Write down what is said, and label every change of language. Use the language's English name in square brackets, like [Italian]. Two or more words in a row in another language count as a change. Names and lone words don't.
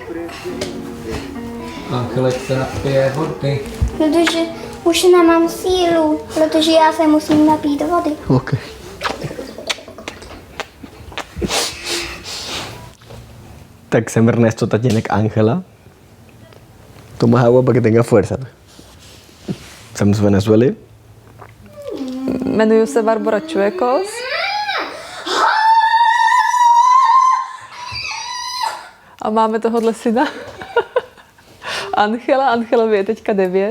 [Czech] Angelek se napije vody. Protože už nemám sílu, protože já se musím napít vody. Ok. Tak jsem Ernesto, tatínek Ángela. [Spanish] Tomas agua para que tenga fuerza. [Czech] Jsem z Venezuely. Jmenuji se Barbora Čuekos. A máme tohohle syna. Angelovi je teďka 9.